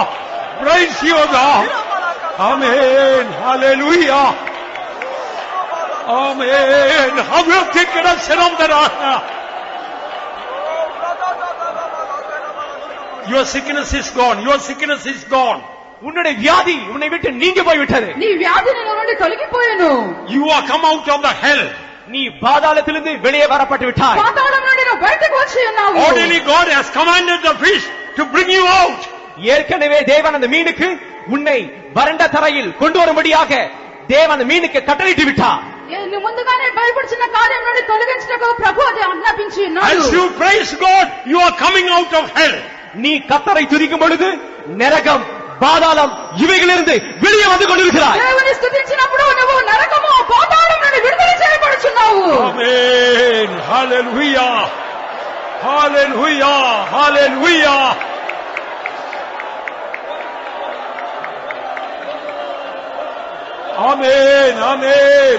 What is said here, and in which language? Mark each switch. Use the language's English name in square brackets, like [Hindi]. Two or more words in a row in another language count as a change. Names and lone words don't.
[English] Praise you, God. Amen. Hallelujah. Amen. How you have taken us Shanamdara. Your sickness is gone. Your sickness is gone. [Tamil] உன்னுடைய வியாதி உன்னை விட்டு நீங்கி போய்விட்டது. [Telugu] నీ వ్యాధి నీ నుండి తొలగిపోయెను. [English] You are come out of the hell. [Tamil] நீ பாதாளத்திலிருந்து வெளியே வரப்பட்டு விட்டாய். [Telugu] పాతాళం నుండి నువ్వు బయటకు వచ్చి ఉన్నావు. [English] Already God has commanded the fish to bring you out. [Tamil] ஏற்கனவே தேவன் அந்த மீனுக்கு உன்னை வறண்ட தரையில் கொண்டு வரும்படியாக தேவன் அந்த மீனுக்கு கட்டளையிட்டு விட்டார். [Telugu] నువ్వు ముందుగానే భయపడుచున్న కార్యం నుండి తొలగించుటకు ప్రభు అది ఆజ్ఞాపించి ఉన్నాడు. [English] As you praise God, you are coming out of hell. [Tamil] நீ கர்த்தரை துதிக்கும் பொழுது நரகம் பாதாளம் இவைகளிலிருந்து வெளியே வந்து கொண்டிருக்கிறாய். [Telugu] దేవుని స్తుతించినప్పుడు నువ్వు నరకము పాతాళం నుండి విడుదల చేయబడుచున్నావు. [English] Amen. Hallelujah. Hallelujah. Hallelujah. Amen. Amen.